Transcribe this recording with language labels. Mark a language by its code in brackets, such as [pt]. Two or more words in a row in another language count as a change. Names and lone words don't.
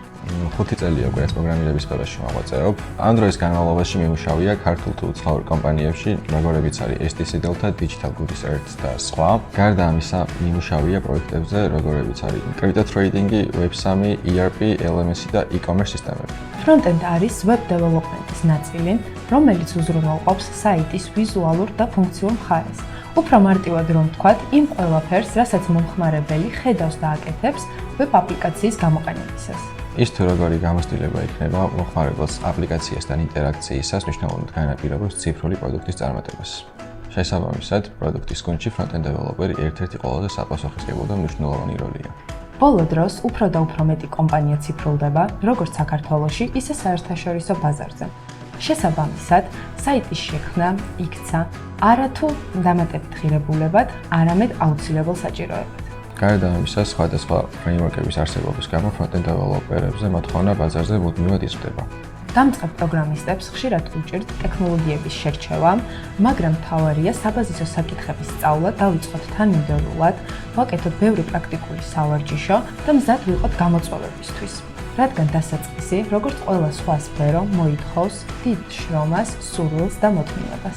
[ka] 5 წელია უკვე ეს პროგრამირების სფეროში მოვაწეობ. ამ დროის განმავლობაში მიმუშავია ქართულ თუ უცხოურ კომპანიებში, როგორებიც არის STC Delta, Digital Goods Earth და სხვა. გარდა ამისა, მიმუშავია პროექტებზე, როგორებიც არის [en] crypto trading, [ka] Web3, ERP, LMS და e-commerce სისტემები. Front-end არის [en] web development- [ka] ის ნაწილი, რომელიც უზრუნველყოფს საიტის ვიზუალურ და ფუნქციურ მხარეს. უფრო მარტივად რომ ვთქვათ, იმ ყველაფერს, რასაც მომხმარებელი ხედავს და აკეთებს web აპლიკაციის გამოყენებისას. ის თუ როგორი გამოცდილება იქნება მომხმარებელს აპლიკაციასთან ინტერაქციისას მნიშვნელოვნად განაპირობებს ციფრული პროდუქტის წარმატებას. შესაბამისად, პროდუქტის გუნდში [en] front-end developer- [ka] ი ერთ-ერთი ყველაზე საპასუხისმგებლო და მნიშვნელოვანი როლია. ბოლო დროს უფრო და უფრო მეტი კომპანია ციფრულდება, როგორც საქართველოში, ისე საერთაშორისო ბაზარზე. შესაბამისად, საიტის შექმნა იქცა არათუ დამატებით ღირებულებად, არამედ აუცილებელ საჭიროებად. გარდა ამისა, სხვადასხვა framework-ების არსებობის გამო [en] front-end developer- [ka] ებზე მოთხოვნა ბაზარზე მუდმივად იზრდება. დამწყებ პროგრამისტებს ხშირად უჭირთ ტექნოლოგიების შერჩევა, მაგრამ მთავარია საბაზისო საკითხების სწავლა დავიწყოთ თანმიმდევრულად, ვაკეთოთ ბევრი პრაქტიკული სავარჯიშო და მზად ვიყოთ გამოწვევებისთვის. რადგან დასაწყისი, როგორც ყველა სხვა სფერო, მოითხოვს დიდ შრომას, სურვილს და მოთმინებას.